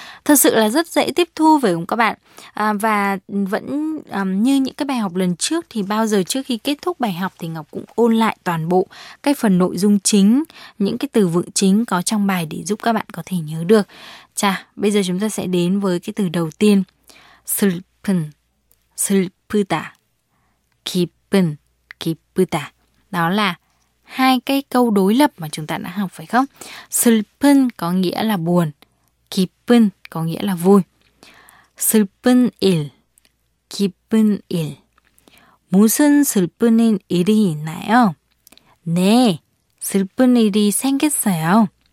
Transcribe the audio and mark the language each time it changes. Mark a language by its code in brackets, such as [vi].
[vi] Thật sự là rất dễ tiếp thu với các bạn. Và vẫn như những cái bài học lần trước thì bao giờ trước khi kết thúc bài học thì Ngọc cũng ôn lại toàn bộ cái phần nội dung chính, những cái từ vựng chính có trong bài để giúp các bạn có thể nhớ được. Chà, bây giờ chúng ta sẽ đến với cái từ đầu tiên. [ko] 슬픈, 슬프다, 기쁜, 기쁘다. [vi] Đó là hai cái câu đối lập mà chúng ta đã học, phải không? 슬픈 có nghĩa là buồn, 기쁜 có nghĩa là vui. [ko] 슬픈 일, 기쁜 일. 무슨 슬픈 일이 있나요? 네, 슬픈 일이 생겼어요.